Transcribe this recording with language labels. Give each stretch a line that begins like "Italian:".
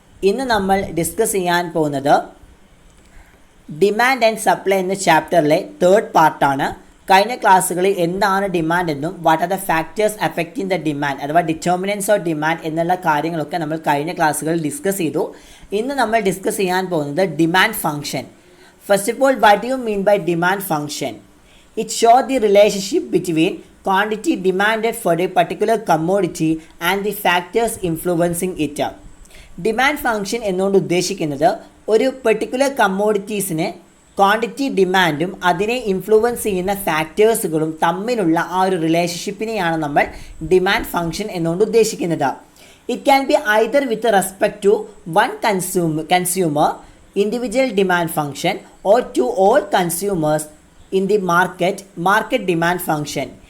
Malayalam: ഇന്ന് നമ്മൾ ഡിസ്കസ് ചെയ്യാൻ പോകുന്നത് ഡിമാൻഡ് ആൻഡ് സപ്ലൈ എന്ന ചാപ്റ്ററിലെ തേർഡ് പാർട്ടാണ്. കഴിഞ്ഞ ക്ലാസ്സുകളിൽ എന്താണ് ഡിമാൻഡ് എന്നും
English: what are the factors affecting the demand
Malayalam: അഥവാ ഡിറ്റർമിനൻസ് ഓഫ് ഡിമാൻഡ് എന്നുള്ള കാര്യങ്ങളൊക്കെ നമ്മൾ കഴിഞ്ഞ ക്ലാസ്സുകളിൽ ഡിസ്കസ് ചെയ്തു. ഇന്ന് നമ്മൾ ഡിസ്കസ് ചെയ്യാൻ പോകുന്നത് demand function.
English: First of all, what do you mean by demand function? It shows the relationship between quantity demanded for a particular commodity and the factors influencing it.
Malayalam: Demand function എന്നുകൊണ്ട് ഉദ്ദേശിക്കുന്നത് ഒരു particular കമ്മോഡിറ്റീസിന് quantity ഡിമാൻഡും അതിനെ influence ചെയ്യുന്ന ഫാക്ടേഴ്സുകളും തമ്മിലുള്ള ആ ഒരു റിലേഷൻഷിപ്പിനെയാണ് നമ്മൾ ഡിമാൻഡ് ഫംഗ്ഷൻ എന്നുകൊണ്ട് ഉദ്ദേശിക്കുന്നത്.
English: It can be either with respect to one consumer individual demand function or to all consumers in the market demand function.